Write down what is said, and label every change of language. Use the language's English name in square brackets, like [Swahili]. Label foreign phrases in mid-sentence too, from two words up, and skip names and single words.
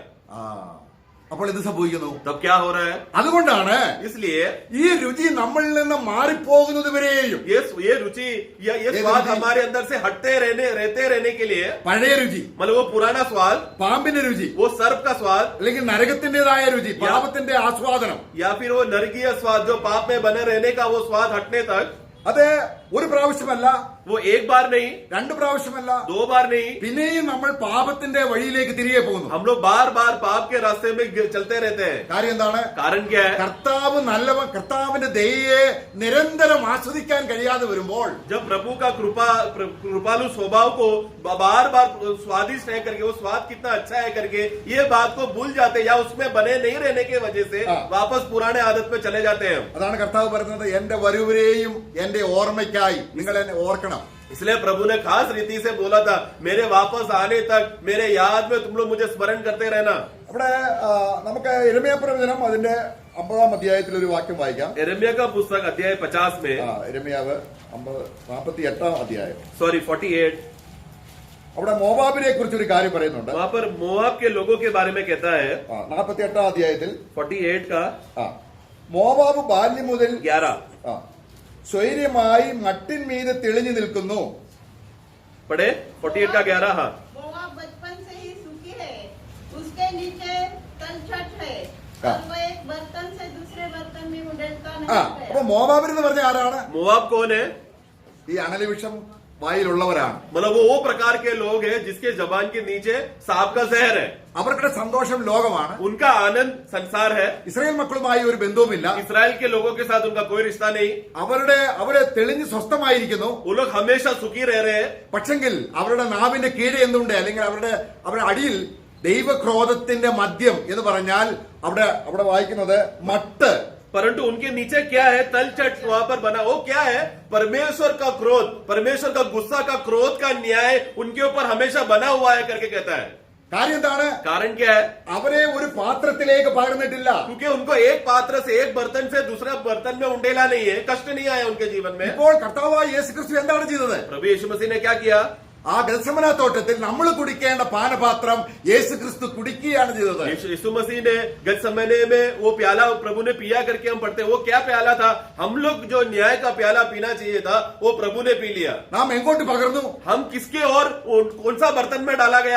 [Malayalam] അപ്പോൾ ഇത് സംഭവിക്കുന്നു. [Hindi] तब क्या हो रहा है? [Malayalam] അതുകൊണ്ടാണ് [Hindi] इसलिए [Malayalam] ഈ രുചി നമ്മളിൽ നിന്ന് മാറിപ്പോകുന്നത് വരെയും [Hindi] ये रुचि या ये स्वाद हमारे अंदर से रहते रहने के लिए, [Malayalam] പഴയ രുചി, [Hindi] मतलब वो पुराना स्वाद, [Malayalam] പാമ്പിന്റെ രുചി, [Hindi] वो सर्प का स्वाद [Malayalam] അല്ലെങ്കിൽ നരകത്തിന്റേതായ രുചി, പാപത്തിന്റെ ആസ്വാദനം, [Hindi] या फिर वो नरकीय स्वाद जो पाप में बने रहने का वो स्वाद हटने तक, [Malayalam] അത് ഒരു പ്രാവശ്യമല്ല, [Hindi] वो एक बार नहीं, [Malayalam] 2 പ്രാവശ്യമല്ല, [Hindi] 2 बार नहीं, [Malayalam] പിന്നെയും നമ്മൾ പാപത്തിന്റെ വഴിയിലേക്ക് തിരികെ പോകുന്നു. [Hindi] हम लोग बार बार पाप के रास्ते में चलते रहते हैं। [Malayalam] കാര്യം എന്താണ്? [Hindi] कारण क्या है? [Malayalam] കർത്താവിന്റെ ദയയെ നിരന്തരം ആസ്വദിക്കാൻ കഴിയാതെ വരുമ്പോൾ, [Hindi] जब प्रभु का कृपालु स्वभाव को बार बार स्वादिष्ट है करके, वो स्वाद कितना अच्छा है करके ये बात को भूल जाते या उसमें बने नहीं रहने की वजह से वापस पुराने आदत में चले जाते हैं। [Malayalam] അതാണ് കർത്താവ് പറയുന്നത്, എന്റെ വരുവരെയും എന്റെ ഓർമ്മയ്ക്കായി നിങ്ങൾ എന്നെ ഓർക്കണം. [Hindi] इसलिए प्रभु ने खास रीति से बोला था, मेरे वापस आने तक मेरे याद में तुम लोग मुझे स्मरण करते रहना। [Malayalam] അവിടെ നമുക്ക് യിരെമ്യാ പ്രവചനം അതിന്റെ 50-ാം അധ്യായത്തിൽ ഒരു വാക്യം വായിക്കാം. [Hindi] यिर्मयाह का पुस्तक अध्याय 50 में, [Malayalam] യിരെമ്യാവ് 48-ാം അധ്യായം. 48, അവിടെ മോവാബിനെ കുറിച്ച് ഒരു കാര്യം പറയുന്നുണ്ട്. [Hindi] वहां पर मोआब के लोगों के बारे में कहता है. [Malayalam] 48-ാം അധ്യായത്തിൽ [Hindi] 48 का [Malayalam] മോവാബ് ബാല്യം മുതൽ 11 സ്വൈര്യമായി മട്ടിന്മീതെ തെളിഞ്ഞു നിൽക്കുന്നു. [Hindi] पढ़े. 48 का 11. हाँ, मोआब बचपन से ही सूखी है, उसके नीचे तलछट है और वो एक बर्तन से दूसरे बर्तन में उड़ता नहीं [Malayalam] അപ്പൊ [Hindi] है। [Malayalam] മോവാബിൻ എന്ന് പറഞ്ഞ ആരാണ്? [Hindi] मोआब कौन है? [Malayalam] ഈ അണലിവിഷം വായിലുള്ളവരാണ്. [Hindi] मतलब वो प्रकार के लोग हैं जिसके जबान के नीचे सांप का जहर है. [Malayalam] അവരുടെ സന്തോഷം ലോകമാണ്. [Hindi] उनका आनंद संसार है. [Malayalam] ഇസ്രായേൽ മക്കളുമായി ഒരു ബന്ധവുമില്ല. [Hindi] इसराइल के लोगों के साथ उनका कोई रिश्ता नहीं. [Malayalam] അവരെ തെളിഞ്ഞ് സ്വസ്ഥമായിരിക്കുന്നു. [Hindi] वो लोग हमेशा सुखी रह रहे हैं. [Malayalam] പക്ഷെങ്കിൽ അവരുടെ നാവിന്റെ കീഴെ എന്തുണ്ട്? അല്ലെങ്കിൽ അവരുടെ അടിയിൽ ദൈവക്രോധത്തിന്റെ മദ്യം എന്ന് പറഞ്ഞാൽ അവിടെ വായിക്കുന്നത് മട്ട്. [Hindi] परंतु उनके नीचे क्या है? तलछट वहां पर बना. वो क्या है? परमेश्वर का क्रोध, परमेश्वर का गुस्सा का क्रोध का न्याय उनके ऊपर हमेशा बना हुआ है करके कहता है. [Malayalam] കാര്യം എന്താണ്? [Hindi] कारण क्या है? [Malayalam] അവരെ ഒരു പാത്രത്തിലേക്ക് പകർന്നിട്ടില്ല. [Hindi] क्योंकि उनको एक पात्र से, एक बर्तन से दूसरे बर्तन में उंडेला नहीं है, कष्ट नहीं आया उनके जीवन में. [Malayalam] ഇപ്പോൾ കർത്താവായ യേശുക്രിസ്തു എന്താണ് ചെയ്തത്? [Hindi] प्रभु यीशु मसीह ने क्या किया? [Malayalam] ആ ഗത്സമന തോട്ടത്തിൽ നമ്മൾ കുടിക്കേണ്ട പാനപാത്രം യേശുക്രിസ്തു കുടിക്കുകയാണ് ചെയ്തത്. [Hindi] यीशु मसीह ने गतसमने में वो प्याला प्रभु ने पिया करके हम पढ़ते हैं. वो क्या प्याला था? हम लोग जो न्याय का प्याला पीना चाहिए था वो प्रभु ने पी लिया. [Malayalam] നാം എങ്ങോട്ട് പകർന്നു? [Hindi] हम किसके और कौन सा बर्तन में डाला गया?